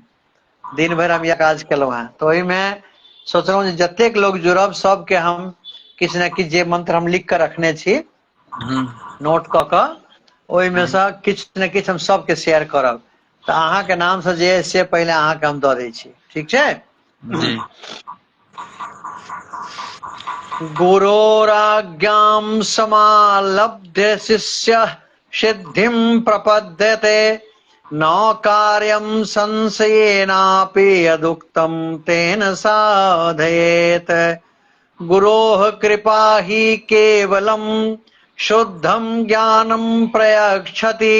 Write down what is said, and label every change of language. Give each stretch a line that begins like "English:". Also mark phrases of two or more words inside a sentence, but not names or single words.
Maithili: दिन भरि हम इएह काज केलहुँ हेँ, तऽ ओहिमे सोचलहुँ जे जतेक लोग जुड़ब सबके हम किछु ने किछु जे मंत्र हम लिख कऽ रखने छी नोट कऽ कऽ, ओहिमे सँ किछु ने किछु हम सबके शेयर करब। तऽ अहाँके नाम से जे से पहिले अहाँके हम दऽ दै छी, ठीक छै। जी
Sanskrit: गुरोराज्ञां समालब्धे शिष्य सिद्धिं प्रपद्यते, न कार्यं संशयेनापि यदुक्तं तेन साधयेत्। गुरोः कृपा हि केवलं शुद्धं ज्ञानं प्रयच्छति।